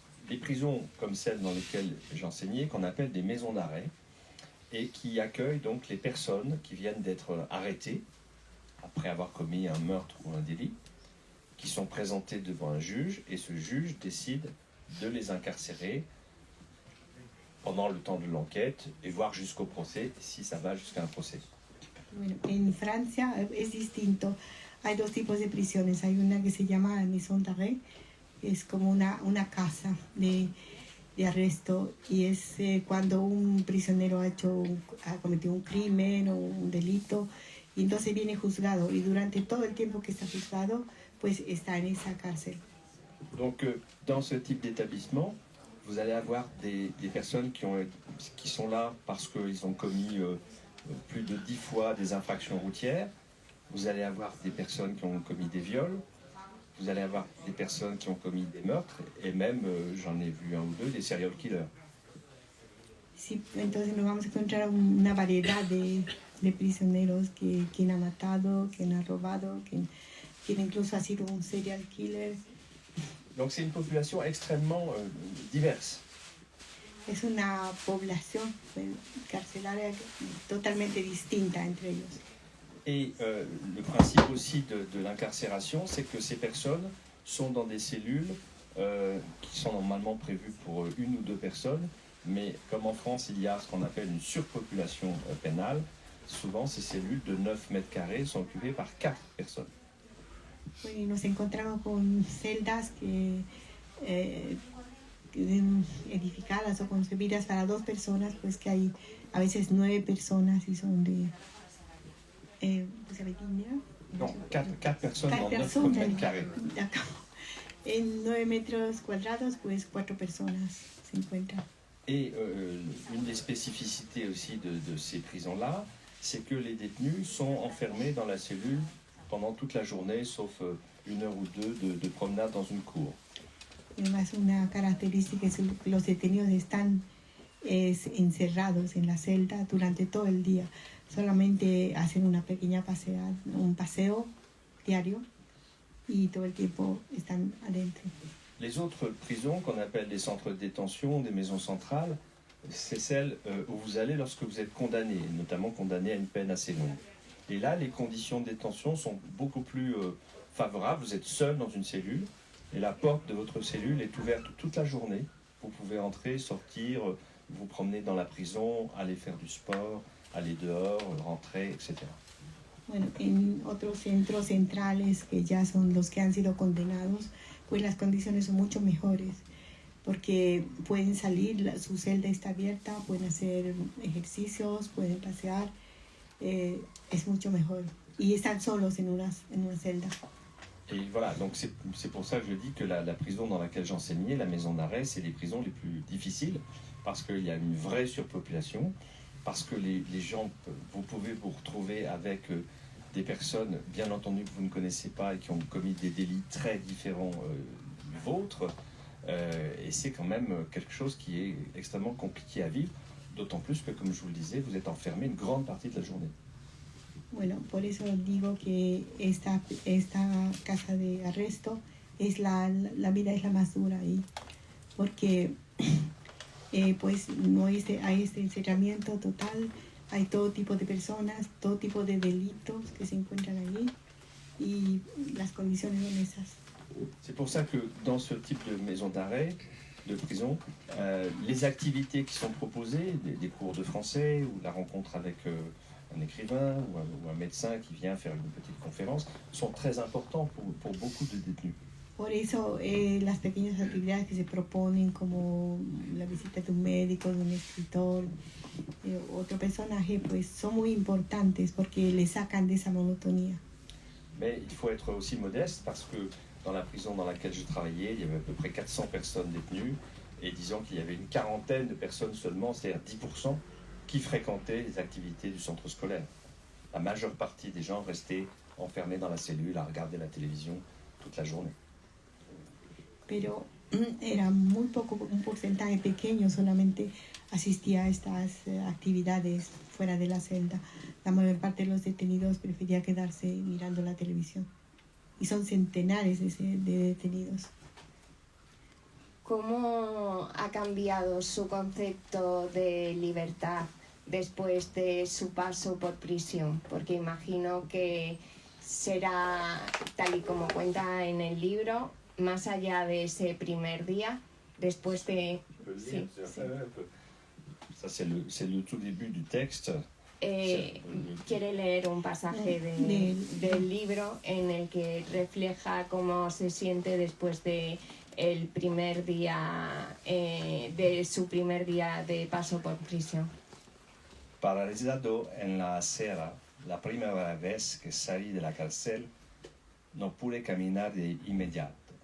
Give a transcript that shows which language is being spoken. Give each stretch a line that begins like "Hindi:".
French: Les prisons comme celles dans lesquelles j'enseignais, qu'on appelle des maisons d'arrêt, et qui accueillent donc les personnes qui viennent d'être arrêtées après avoir commis un meurtre ou un délit, qui sont présentées devant un juge, et ce juge décide de les incarcérer pendant le temps de l'enquête et voir jusqu'au procès, si ça va jusqu'à un procès.
Spanish: Bueno, en Francia es distinto. Hay dos tipos de prisiones. Hay una que se llama maison d'arrêt, que es como una casa de arresto, y es cuando un prisionero ha cometido un crimen o un delito, y entonces viene juzgado, y durante todo el tiempo que está juzgado, pues está en esa cárcel.
French: Donc, dans ce type d'établissement, vous allez avoir des personnes qui sont là parce qu'ils ont commis plus de 10 fois des infractions routières. Vous allez avoir des personnes qui ont commis des viols. Vous allez avoir des personnes qui ont commis des meurtres. Et même, j'en ai vu un ou deux, des serial killers.
Spanish: Sí, entonces nos vamos a encontrar una variedad de prisioneros, quien ha matado, quien ha robado, quien incluso ha sido un serial killer.
French: Donc c'est une population extrêmement diverse.
Spanish: Es una población carcelaria totalmente distinta entre ellos.
French: Et le principe aussi de l'incarcération, c'est que ces personnes sont dans des cellules qui sont normalement prévues pour une ou deux personnes, mais comme en France il y a ce qu'on appelle une surpopulation pénale, souvent ces cellules de 9 mètres carrés sont occupées par 4 personnes.
Spanish: Y nos encontramos con celdas que edificadas o concebidas para 2 personas, pues que hay a veces 9 personas y son de...
French: ¿Vous avez dit combien? Non, 4 personnes dans 9
Spanish: personas,
French: mètres carrés. d'accord.
Spanish: En 9 metros cuadrados, pues 4 personas se encuentran.
French: Et une des spécificités aussi de ces prisons-là, c'est que les détenus sont enfermés dans la cellule pendant toute la journée, sauf 1 heure ou 2 de promenade dans une cour.
Spanish: Además, una característica es que los detenidos están encerrados en la celda durante todo el día. Solamente hacen una pequeña un paseo diario y todo el tiempo están adentro.
French: Les autres prisons qu'on appelle des centres de détention, des maisons centrales, c'est celles où vous allez lorsque vous êtes condamné, notamment condamné à une peine assez longue. Et là, les conditions de détention sont beaucoup plus favorables. Vous êtes seul dans une cellule et la porte de votre cellule est ouverte toute la journée. Vous pouvez entrer, sortir, vous promener dans la prison, aller faire du sport, aller dehors, rentrer, etc.
Spanish: Bueno, en otros centros centrales que ya son los que han sido condenados, pues las condiciones son mucho mejores, porque pueden salir, su celda está abierta, pueden hacer ejercicios, pueden pasear, es mucho mejor. Y están solos en una celda.
French: Et voilà, donc c'est pour ça que je dis que la prison dans laquelle j'enseignais, la maison d'arrêt, c'est les prisons les plus difficiles, parce qu'il y a une vraie surpopulation, parce que les gens, vous pouvez vous retrouver avec des personnes, bien entendu, que vous ne connaissez pas et qui ont commis des délits très différents du vôtre, et c'est quand même quelque chose qui est extrêmement compliqué à vivre, d'autant plus que, comme je vous le disais, vous êtes enfermé une grande partie de la journée.
Spanish: Bueno, por eso digo que esta casa de arresto es la vida es la más dura ahí, porque pues no hay este encerramiento total, hay todo tipo de personas, todo tipo de delitos que se encuentran allí y las condiciones son esas.
French: C'est pour ça que dans ce type de maison d'arrêt, de prison, les activités qui sont proposées, des cours de français ou la rencontre avec un écrivain ou un médecin qui vient faire une petite conférence, sont très importants pour beaucoup de détenus.
Spanish: Por eso las pequeñas actividades que se proponen, como la visita de un médico, de un escritor, otro personaje, pues son muy importantes porque le sacan de esa monotonía.
French: Mais il faut être aussi modeste parce que dans la prison dans laquelle je travaillais, il y avait à peu près 400 personnes détenues et disons qu'il y avait une quarantaine de personnes seulement, c'est-à-dire 10%, qui fréquentaient les activités du centre scolaire. La majeure partie des gens restaient enfermés dans la cellule à regarder la télévision toute la journée.
Spanish: Pero era muy poco, un porcentaje pequeño solamente asistía a estas actividades fuera de la celda. La mayor parte de los detenidos prefería quedarse mirando la televisión. Y son centenares de detenidos. ¿Cómo ha cambiado su concepto de libertad después de su paso por prisión? Porque imagino que será, tal y como cuenta en el libro, más allá de ese primer día, después de... Sí, sí.
French: Ça, c'est le tout début du texte.
Spanish: Quiere leer un pasaje del libro en el que refleja cómo se siente después de el primer día, de su primer día de paso por prisión. Paralizado en la acera, la primera vez que salí de la cárcel, no pude caminar de inmediato.